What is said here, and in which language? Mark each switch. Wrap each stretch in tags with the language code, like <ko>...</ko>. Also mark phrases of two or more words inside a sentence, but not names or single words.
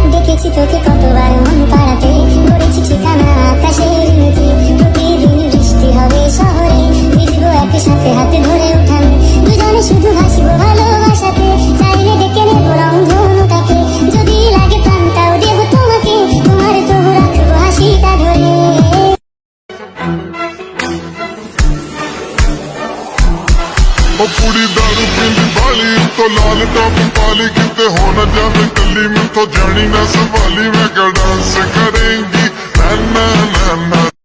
<bn>দেখেছি তোকে কতবার মন পাড়াতে, করেছি ঠিকানা আকাশের নিচে। প্রতিদিন বৃষ্টি হবে শহরে, ভিজবো একসাথে হাতে ধরে উঠানে, দুজনে শুধু হাসবো ভালোবাসাতে। চাইলে ডেকে নেবো রংধনুটাকে, যদি লাগে প্রাণটাও দেবো তোমাকে, তোমার তবু রাখবো হাসিটা ধরে।</bn> <pa>ਉਹ ਕੁੜੀ ਦਾਰੂ ਪੀਂਦੀ ਵਾਲੀ ਤੋਂ ਲਾਲ ਟੌਪ ਪਾਲੀ, ਕਿਤੇ ਹੋ ਨਾ ਜਾਵੇ ਕੱਲੀ ਮੈਥੋਂ ਜਾਣੀ ਨਾ ਸੰਭਾਲੀ। ਮੈਂ ਕਿਹਾ ਡਾਂਸ ਕਰੇਂਗੀ ਨਾ ਨਾ ਨਾ ਨਾ।</pa>